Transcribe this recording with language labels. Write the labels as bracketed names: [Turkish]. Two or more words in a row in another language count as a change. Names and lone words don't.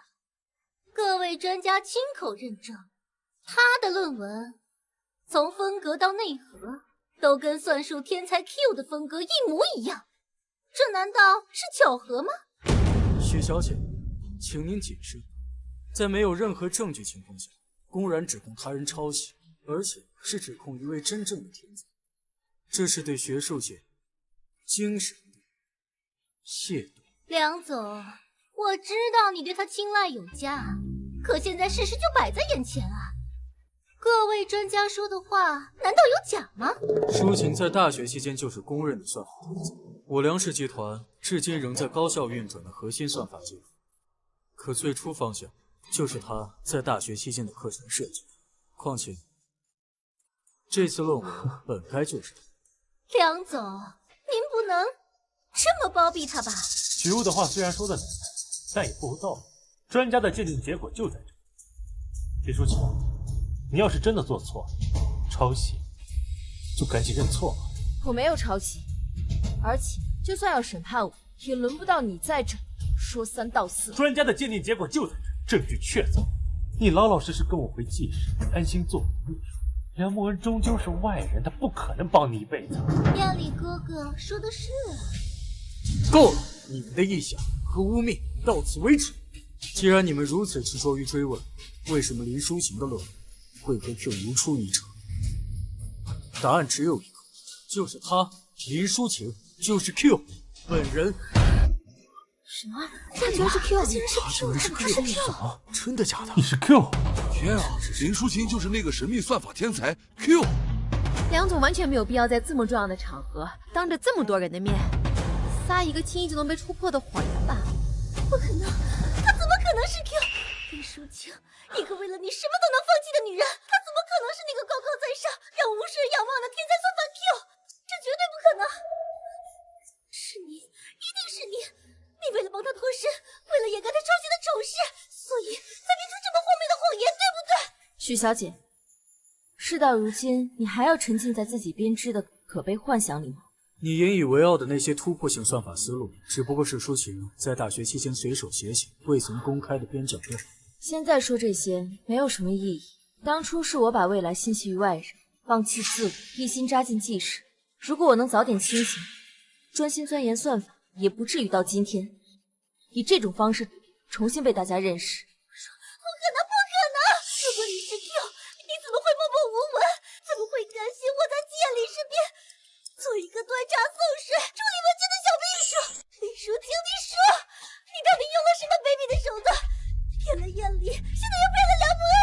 [Chinese] 各位專家親口認證，他的論文從風格到內核都跟算術天才 Q 的風格一模一樣，這難道是巧合嗎？許小姐，請您謹慎，在沒有任何證據情況下，公然指控他人抄袭，而且是指控一位真正的天才，这是对学术界精神的亵渎。梁总，我知道你对他青睐有加，可现在事实就摆在眼前啊！各位专家说的话，难道有假吗？舒晴在大学期间就是公认的算法天才，我梁氏集团至今仍在高效运转的核心算法技术，可最初方向就是他在大学期间的課程設計。況且，這次論文本該就是他。梁總，您不能這麼包庇他吧？许攸的話雖然說的難，但也不無道理。專家的鑑定結果就在這。徐淑琴，你要是真的做錯了，抄襲，就趕緊認錯吧。我沒有抄襲，而且就算要審判我，也輪不到你在這說三道四。專家的鑑定結果就在這，證據確鑿。你老老實實跟我回記室，安心做秘書。梁慕恩終究是外人，他不可能幫你一輩子。亞里哥哥說的是啊。夠了，你們的臆想和污蔑到此為止。既然你們如此執着於追問，為什麼林淑琴的論文會和 Q 如出一轍？答案只有一個，就是他，林淑琴就是 Q 本人。什麼？他居然是 Q！ 竟然是 Q！他是 Q！ 什麼？真的假的？你是 Q？天啊，林淑琴就是那個神秘算法天才 Q！梁總完全沒有必要在這麼重要的場合，當着這麼多人的面，撒一個輕易就能被戳破的謊言吧？不可能，他怎麼可能是 Q？ 林淑清，一個為了你什麼都能放棄的女人，她怎麼可能是那個高高在上，讓無數人仰望的天才算法 Q？這絕對不可能！是你，一定是你！你為了幫他脫身，為了掩蓋他抄襲的醜事，所以才編出這麼荒謬的謊言，對不對？許小姐，事到如今，你還要沉浸在自己編織的可悲幻想裡嗎？你引以為傲的那些突破性算法思路，只不過是舒晴在大學期間隨手寫寫，未曾公開的邊角料。現在說這些沒有什麼意義。當初是我把未來信息於外人，放棄自我，一心扎進記事。如果我能早點清醒，專心鑽研算法，也不至於到今天以這種方式重新被大家認識。不可能，不可能！如果你是 Q， 你怎麼會默默無聞？怎麼會甘心窩在季砚里身邊，做一個端茶送水、助理文件的小秘書？林淑清，你说，你到底用了什麼卑鄙的手段？骗了艳丽，现在又骗了梁慕恩。